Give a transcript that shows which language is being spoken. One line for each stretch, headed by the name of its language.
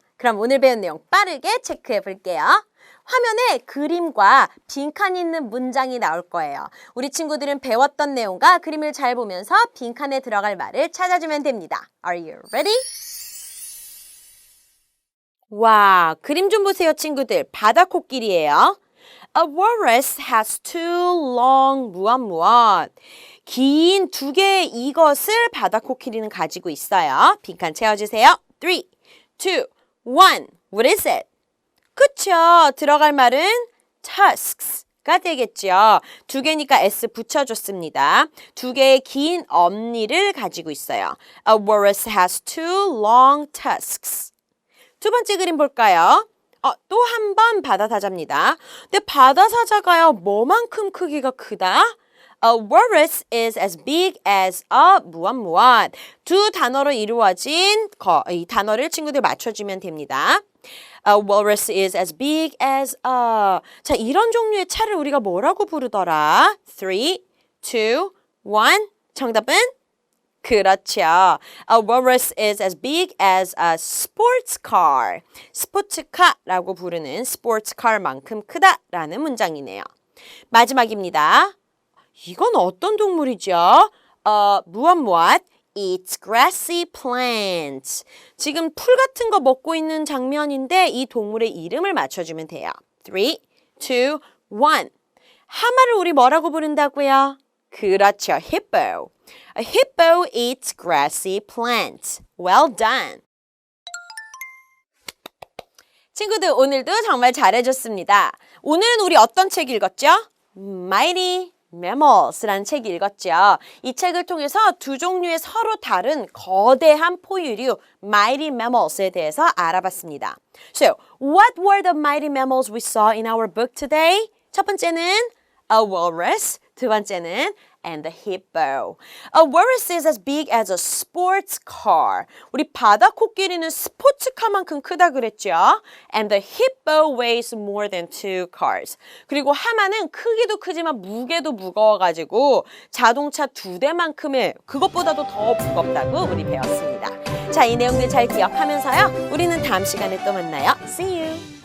Korean: 그럼 오늘 배운 내용 빠르게 체크해 볼게요. 화면에 그림과 빈칸이 있는 문장이 나올 거예요. 우리 친구들은 배웠던 내용과 그림을 잘 보면서 빈칸에 들어갈 말을 찾아주면 됩니다.
English: Are you ready?
Korean: 와, 그림 좀 보세요, 친구들. 바다 코끼리예요.
English: A walrus has two long
Korean: 무엇. 긴 2개의 이것을 바다 코끼리는 가지고 있어요. 빈칸 채워주세요. 3, 2, 1.
English: What is it?
Korean: 그쵸. 들어갈 말은 tusks가 되겠죠. 2개니까 s 붙여줬습니다. 2개의 긴 엄니를 가지고 있어요.
English: A walrus has two long tusks.
Korean: 두 번째 그림 볼까요? 또 한 번 바다 사자입니다. 근데 바다 사자가요, 뭐만큼 크기가 크다?
English: A walrus is as big as a
Korean: 무엇. 두 단어로 이루어진 이 단어를 친구들 맞춰주면 됩니다.
English: A walrus is as big as a.
Korean: 자, 이런 종류의 차를 우리가 뭐라고 부르더라? 3, 2, 1. 정답은? 그렇죠.
English: A walrus is as big as a sports car.
Korean: 스포츠카라고 부르는 스포츠카만큼 크다라는 문장이네요. 마지막입니다. 이건 어떤 동물이죠? 무엇?
English: Eats grassy plants.
Korean: 지금 풀 같은 거 먹고 있는 장면인데 이 동물의 이름을 맞춰주면 돼요. 3, 2, 1. 하마를 우리 뭐라고 부른다고요? 그렇죠. hippo.
English: A hippo eats grassy plants. Well done.
Korean: 친구들, 오늘도 정말 잘해줬습니다. 오늘은 우리 어떤 책 읽었죠? Mighty Mammals라는 책 읽었죠. 이 책을 통해서 두 종류의 서로 다른 거대한 포유류 Mighty Mammals에 대해서 알아봤습니다.
English: So, what were the mighty mammals we saw in our book today?
Korean: 첫 번째는
English: a walrus,
Korean: 두 번째는
English: and the hippo. A walrus is as big as a sports car.
Korean: 우리 바다 코끼리는 스포츠카만큼 크다 그랬죠.
English: And the hippo weighs more than 2 cars.
Korean: 그리고 하마는 크기도 크지만 무게도 무거워가지고 자동차 2대만큼의 그것보다도 더 무겁다고 우리 배웠습니다. 자, 이 내용들 잘 기억하면서요. 우리는 다음 시간에 또 만나요.
English: See you!